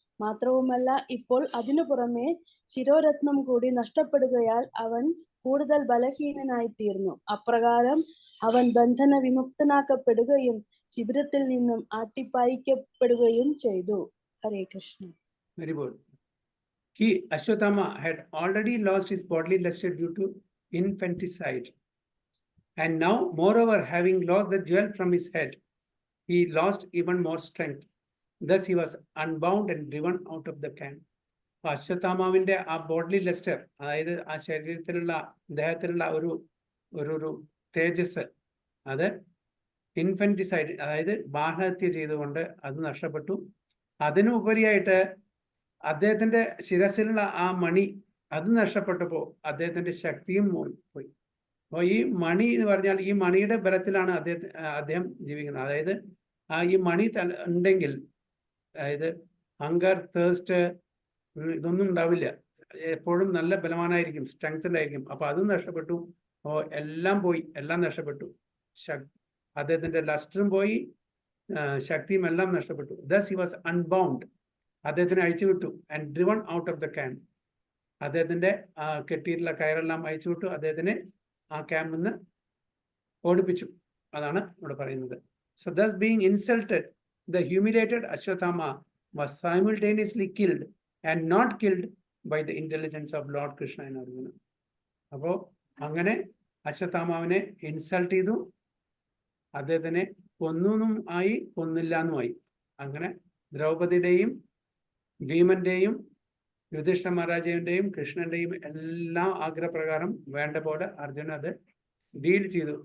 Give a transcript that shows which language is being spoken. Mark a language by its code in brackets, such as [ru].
[ml] മാത്രവുമല്ല, ഇപ്പോൾ അതിനു പുറമെ ശിരോരത്നം കൂടി നഷ്ടപ്പെടുകയാൽ അവൻ കൂടുതൽ ബലഹീനനായി തീർന്നു. അപ്രകാരം അവൻ ബന്ധന വിമുക്തനാക്കപ്പെടുകയും ശിബിരത്തിൽ നിന്നും ആട്ടിപ്പായിക്കപ്പെടുകയും ചെയ്തു. ഹരേ Krishna. [en] Very good. He, Ashwatthama, had already lost his bodily luster due to infanticide. And now, moreover, having lost the jewel from his head, he lost even more strength. Thus, he was unbound and driven out of the camp. [ml] അശ്വത്ഥാമാവിന്റെ ആ bodily Leicester, അതായത് ആ ശരീരത്തിലുള്ള ദേഹത്തിലുള്ള ഒരു തേജസ്, അത് ഇൻഫന്റിസൈഡ്, അതായത് ബാലഹത്യ ചെയ്തുകൊണ്ട് അത് നഷ്ടപ്പെട്ടു. അതിനുപരിയായിട്ട് അദ്ദേഹത്തിന്റെ ശിരസിലുള്ള ആ മണി അത് നഷ്ടപ്പെട്ടപ്പോൾ അദ്ദേഹത്തിന്റെ ശക്തിയും പോയി. അപ്പോൾ ഈ മണി എന്ന് പറഞ്ഞാൽ ഈ മണിയുടെ ബലത്തിലാണ് അദ്ദേഹം ജീവിക്കുന്നത്. അതായത് ഈ മണി ഉണ്ടെങ്കിൽ, അതായത് ഹങ്കർ, തേഴ്സ്റ്റ്, ഇതൊന്നും ഉണ്ടാവില്ല. എപ്പോഴും നല്ല ബലവാനായിരിക്കും, സ്ട്രെങ്ത്തിലായിരിക്കും. അപ്പൊ അതും നഷ്ടപ്പെട്ടു. എല്ലാം പോയി, എല്ലാം നഷ്ടപ്പെട്ടു. അദ്ദേഹത്തിന്റെ ലസ്റ്ററും പോയി, ശക്തിയും എല്ലാം നഷ്ടപ്പെട്ടു. [en] Thus he was unbound. [ml] അദ്ദേഹത്തിനെ അഴിച്ചുവിട്ടു. [en] And driven out of the camp. [ml] അദ്ദേഹത്തിന്റെ കെട്ടിയിട്ടുള്ള കയറെല്ലാം അഴിച്ചുവിട്ടു. അദ്ദേഹത്തിനെ ആ ക്യാമ്പിൽ നിന്ന് ഓടിപ്പിച്ചു. അതാണ് ഇവിടെ പറയുന്നത്. [en] So thus being insulted, the humiliated Ashwatthama was simultaneously killed and not killed by the intelligence of Lord Krishna and Arjuna. [ml] അപ്പോ അങ്ങനെ അശ്വത്ഥാമാവിനെ ഇൻസൾട്ട് ചെയ്തു. അദ്ദേഹത്തിനെ കൊന്നും ആയി, കൊന്നില്ല എന്നുമായി. അങ്ങനെ ദ്രൗപദിയുടെയും ഭീമന്റെയും യുധിഷ്ഠിര മഹാരാജാവിന്റെയും കൃഷ്ണന്റെയും എല്ലാ ആഗ്രഹപ്രകാരം വേണ്ട പോലെ അർജുന അത് ഡീൽ ചെയ്തു.